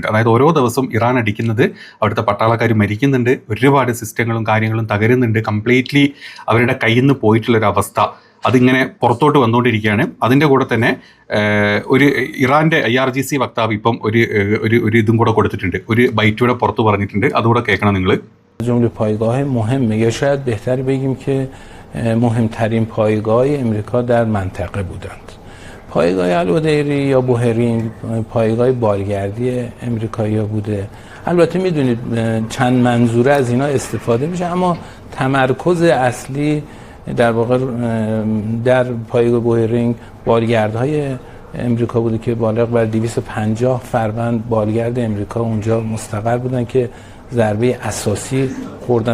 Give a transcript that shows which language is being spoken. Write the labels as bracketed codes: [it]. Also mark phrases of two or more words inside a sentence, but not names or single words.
[ml] അതായത് ഓരോ ദിവസവും ഇറാൻ അടിക്കുന്നത് അവിടുത്തെ പട്ടാളക്കാർ മരിക്കുന്നുണ്ട്, ഒരുപാട് സിസ്റ്റങ്ങളും കാര്യങ്ങളും തകരുന്നുണ്ട്, കംപ്ലീറ്റ്ലി അവരുടെ കയ്യിൽ നിന്ന് പോയിട്ടുള്ളൊരവസ്ഥ അതിങ്ങനെ പുറത്തോട്ട് വന്നുകൊണ്ടിരിക്കുകയാണ്. അതിൻ്റെ കൂടെ തന്നെ ഒരു ഇറാൻ്റെ IRGC വക്താവ് ഇപ്പം ഒരു ഇതും കൂടെ കൊടുത്തിട്ടുണ്ട്, ഒരു ബൈറ്റൂടെ പുറത്ത് പറഞ്ഞിട്ടുണ്ട്, അതുകൂടെ കേൾക്കണം നിങ്ങൾ. [fa] جمله پایگاه مهمه یا شاید بهتر بگیم که مهمترین پایگاه امریکا در منطقه بودند. پایگاه الودیری یا بوهرینگ پایگاه بالگردی امریکایی‌ها بوده. البته میدونید چند منظوره از اینا استفاده میشه، اما تمرکز اصلی در واقع در پایگاه بوهرینگ بالگردهای امریکا بوده که بالغ بر 250 فروند بالگرد امریکا اونجا مستقر بودن که ضربه اساسی خوردن.